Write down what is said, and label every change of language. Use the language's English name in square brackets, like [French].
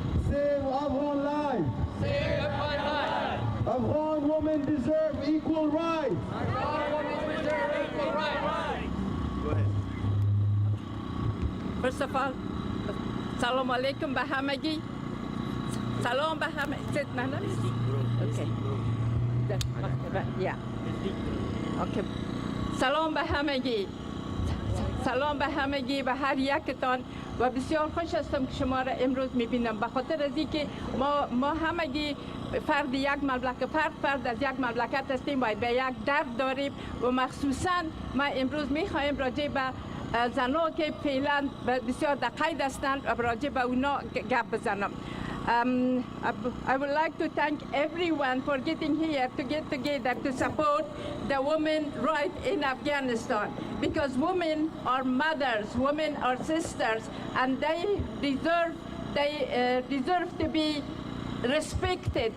[English] Save Afghan lives! Save Afghan lives! Afghan women deserve equal rights! Afghan women deserve equal rights! Go ahead. First of all, Salam alaikum [Persian] به همگی. Salam به همه. [English] Sit, Nana. Okay. Yeah. Okay. [Persian] سلام به همگی. سلام به همگی و هر یکتان و بسیار خوش هستم که شما را امروز میبینم به خاطر از اینکه ما همگی فرد یک مملکت فرد از یک مملکت هستیم و به یک درد داریم و مخصوصا ما امروز میخواهیم راجع به زنها که فعلا بسیار در قید هستند و راجع به اونا گپ بزنم. [English] I would like to thank everyone for getting here to get together to support the women right in Afghanistan, because women are mothers, women are sisters, and they deserve to be respected.